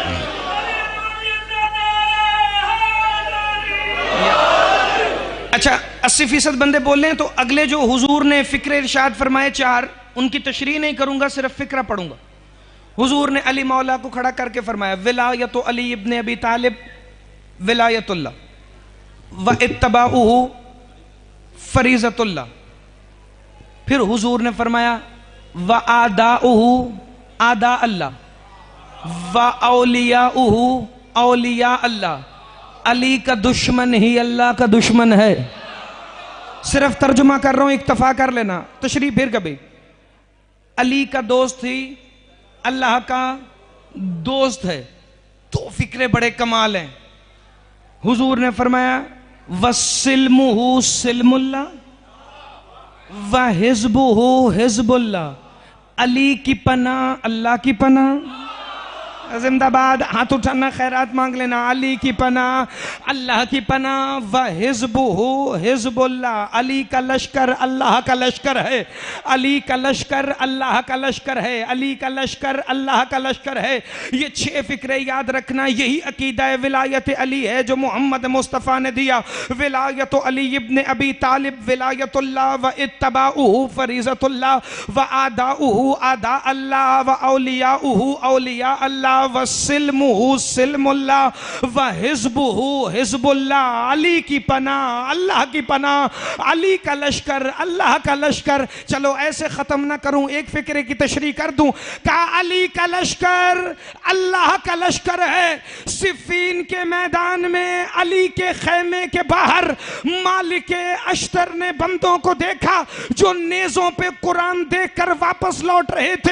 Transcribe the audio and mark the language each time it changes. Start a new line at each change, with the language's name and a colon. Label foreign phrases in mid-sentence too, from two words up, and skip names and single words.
Hindi: अच्छा 80% बंदे बोल रहे हैं तो अगले जो हुजूर ने फिक्र इरशाद फरमाए 4, उनकी तशरीह नहीं करूंगा, सिर्फ फिक्रा पढ़ूंगा। हुजूर ने अली मौला को खड़ा करके फरमाया
Arabic: ولاية علي بن أبي طالب ولاية الله واتباعه فريضة الله.
Hindi: फिर हुजूर ने फरमाया
Arabic: وعداؤه عداء الله وأولياؤه أولياء الله.
Hindi: अली का दुश्मन ही अल्लाह का दुश्मन है। सिर्फ तर्जुमा कर रहा हूं, इक्तफा कर लेना, तशरीफ फिर कभी। अली का दोस्त ही अल्लाह का दोस्त है। तो फिक्रे बड़े कमाल हैं। हुजूर ने फरमाया
Arabic: وسلمه سلم الله وحزبه حزب الله.
Hindi: अली की पनाह अल्लाह की पनाह। जिंदाबाद, हाथ उठाना, खैरात मांग लेना। अली की पनाह अल्लाह की पनाह।
Arabic: وحزبه حزب الله.
Hindi: अली का लश्कर अल्लाह का लश्कर है। अली का लश्कर अल्लाह का लश्कर है। अली का लश्कर अल्लाह का लश्कर है। ये 6 फिक्रे याद रखना। यही अकीदा विलायत अली है जो मोहम्मद मुस्तफ़ा ने दिया।
Arabic: ولاية علي بن أبي طالب ولاية الله واتباعه فريضة الله وعداؤه عداء الله وأولياؤه أولياء الله وسلمه سلم الله وحزبه حزب الله.
Hindi: अली की पनाह अल्लाह की पनाह। अली का लश्कर अल्लाह का लश्कर। चलो ऐसे खत्म ना करूं, एक फिक्रे की तशरीह कर दूं। कहा अली का लश्कर अल्लाह का लश्कर है। सिफ़ीन के मैदान में अली के खैमे के बाहर मालिक अश्तर ने बंदों को देखा जो नेज़ों पे कुरान देखकर वापस लौट रहे थे।